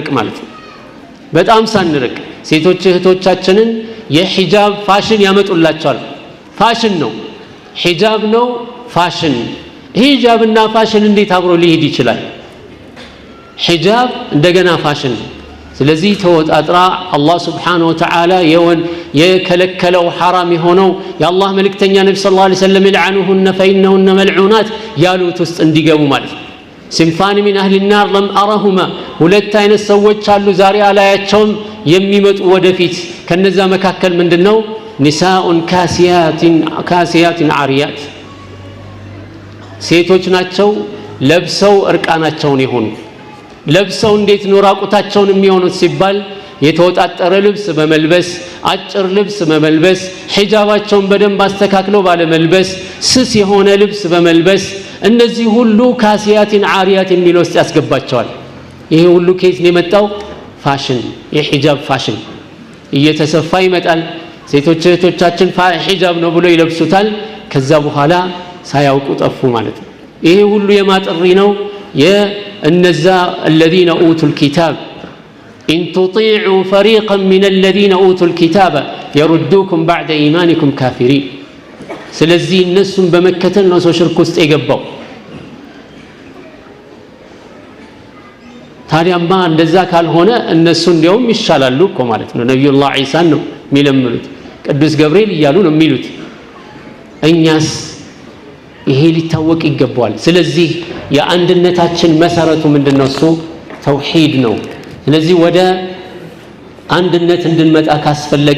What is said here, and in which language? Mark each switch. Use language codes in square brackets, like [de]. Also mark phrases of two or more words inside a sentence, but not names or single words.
[am] ማለት ነው በጣም ሳንርቅ ሴቶች እህቶቻችንን የሂጃብ ፋሽን ያመጡላቸዋል ፋሽን ነው ሂጃብ ነው ፋሽን ሂጃብና ፋሽን እንዴት አብሮ ሊሄድ ይችላል ሂጃብ እንደገና ፋሽን ስለዚህ ተወጣጥራ አላህ [ar] سبحانه وتعالى [am] የከለከለው حرام የሆነው የአላህ መልእክተኛ ነብዩ [ar] صلى الله عليه وسلم العنوهن فإنهن ملعونات [am] ያሉት ውስጥ እንዲገቡ ማለት ነው [ar] صنفان من أهل النار لم أرهما [am] ሁለት አይነት ሰዎች አሉ ዛሬ አላያቸውም የሚመጡ ወደፊት ከነዛ መካከል ምንድነው [ar] نساء كاسيات عاريات [am] ሴቶች ናቸው ለብሰው እርቃናቸውን ይሆኑ ለብሰው እንዴት ነው ራቁታቸውን የሚሆኑት ሲባል የተወጣጠረ ልብስ በመልበስ አጭር ልብስ በመልበስ ሂጃባቸውን በደንብ አስተካክለው ባለ መልበስ ስስ የሆነ ልብስ በመልበስ እነዚህ ሁሉ [ar] كاسيات عاريات [am] የሚለው ውስጥ ያስገባቸዋል ይሄ ሁሉ ከየት ነው የመጣው ፋሽን የሂጃብ ፋሽን እየተሰፋ ይመጣል ሴቶች እህቶቻችን ሂጃብ ነው ብሎ ይለብሱታል ከዛ በኋላ ሳያውቁ ጠፉ ማለት ነው ይሄ ሁሉ የማጥሪ ነው የእነዛ [ar] الذين اوتوا الكتاب ان تطيعوا فريقا من الذين اوتوا الكتاب يردوكم بعد ايمانكم كافرين [am] ስለዚህ እነሱን በመከተል ነው ሰው ሽርክ ውስጥ የገባው ታዲያማ እንደዛ ካልሆነ እነሱ እንዲያውም ይሻላሉ እኮ ማለት ነው ነብዩላህ ዒሳን ነው የሚለምኑት ቅዱስ ገብርኤል እያሉ ነው የሚሉት እኛስ ይሄ ሊታወቅ ይገባዋል ስለዚህ የአንድነታችን መሰረቱ ምንድነው እሱ ተውሂድ ነው ስለዚህ ወደ አንድነት እንድንመጣ ካስፈለገ